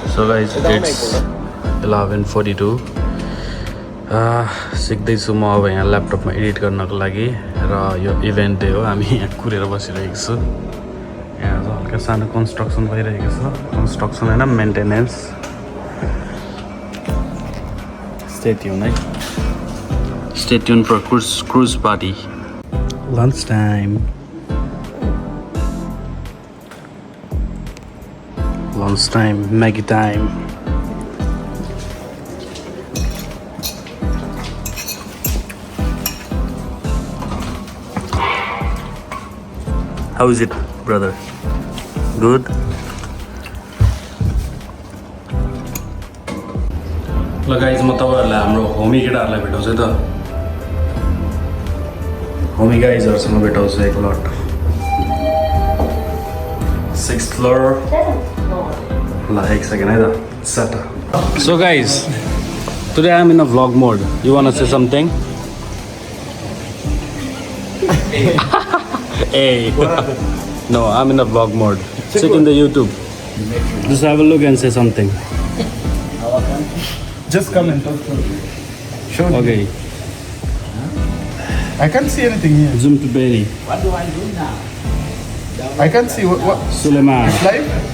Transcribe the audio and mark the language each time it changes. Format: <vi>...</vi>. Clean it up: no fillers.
<en>So guys, it's 11:42.</en> <ne>सिक्दैछु म अब यहाँ ल्यापटपमा एडिट गर्नको लागि र यो इभेन्ट डे हो हामी यहाँ कुरेर बसिरहेको छु यहाँ चाहिँ हल्का सानो कन्स्ट्रक्सन भइरहेको छ कन्स्ट्रक्सन होइन maintenance</ne> <en>Stay tuned, right? Stay tuned for cruise party. Lunch time. Lunch time, Maggie time. How is it, brother? Good?</en> <ne>ल गाइज म तपाईँहरूलाई हाम्रो होमी केटाहरूलाई भेटाउँछु है त होमी गाइजहरूसँग भेटाउँछु एकलट 6th floor ल एक सेकेन्ड है त</ne> <en>सट so guys today I am in a vlog mode you want say something Hey, no, I'm in a vlog mode. Check in the YouTube. Just have a look and say something. Just come and talk to me. Show me. Okay, I can't see anything here. zoom to Berry. I can't see what Suleiman. it's live.</en>